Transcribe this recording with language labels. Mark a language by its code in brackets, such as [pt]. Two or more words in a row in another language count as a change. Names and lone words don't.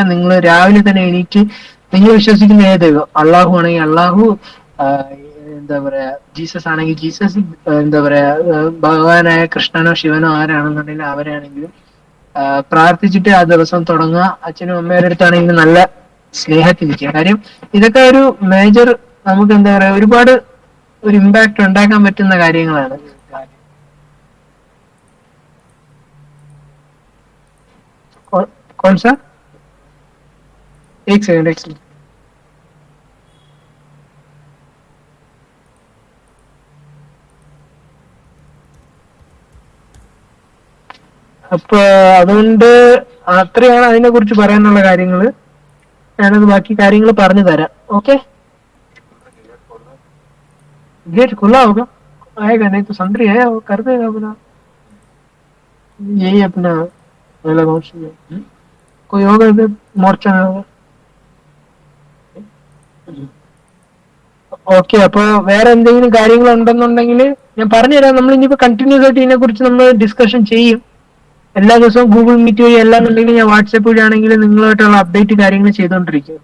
[ml] നിങ്ങൾ രാവിലെ തന്നെ എണീറ്റ് നിങ്ങൾ വിശ്വസിക്കുന്ന ഏത് ദൈവം, അള്ളാഹു ആണെങ്കിൽ അള്ളാഹു, എന്താ പറയാ ജീസസ് ആണെങ്കിൽ ജീസസ്, എന്താ പറയാ ഭഗവാനായ കൃഷ്ണനോ ശിവനോ ആരാണെന്നുണ്ടെങ്കിൽ അവരാണെങ്കിലും പ്രാർത്ഥിച്ചിട്ട് ആ ദിവസം തുടങ്ങുക. അച്ഛനും അമ്മയുടെ അടുത്താണെങ്കിൽ നല്ല സ്നേഹത്തിൽ നിൽക്കുക. കാര്യം ഇതൊക്കെ ഒരു മേജർ, നമുക്ക് എന്താ പറയാ, ഒരുപാട് ഒരു ഇമ്പാക്ട് ഉണ്ടാക്കാൻ പറ്റുന്ന കാര്യങ്ങളാണ്. [hi] कौन सा? एक सेकंड. [ml] അപ്പൊ അതുകൊണ്ട് അത്രയാണ് അതിനെ കുറിച്ച് പറയാനുള്ള കാര്യങ്ങൾ. ഞാനത് ബാക്കി കാര്യങ്ങൾ പറഞ്ഞു തരാം. ഓക്കെ, [hi] गेट खुला होगा, आएगा नहीं तो संतरी है वो कर देगा अपना. यही अपना कोई होगा इधर मोर्चा में होगा. [ml] ഓക്കെ, അപ്പൊ വേറെ എന്തെങ്കിലും കാര്യങ്ങൾ ഉണ്ടെന്നുണ്ടെങ്കിൽ ഞാൻ പറഞ്ഞുതരാം. നമ്മൾ ഇനിയിപ്പോ കണ്ടിന്യൂസ് ആയിട്ട് ഇതിനെ കുറിച്ച് നമ്മൾ ഡിസ്കഷൻ ചെയ്യും. എല്ലാ ദിവസവും ഗൂഗിൾ മീറ്റ് വഴി അല്ലാന്നുണ്ടെങ്കിൽ ഞാൻ വാട്സാപ്പ് വഴി ആണെങ്കിൽ നിങ്ങളുമായിട്ടുള്ള അപ്ഡേറ്റ് കാര്യങ്ങൾ ചെയ്തോണ്ടിരിക്കും.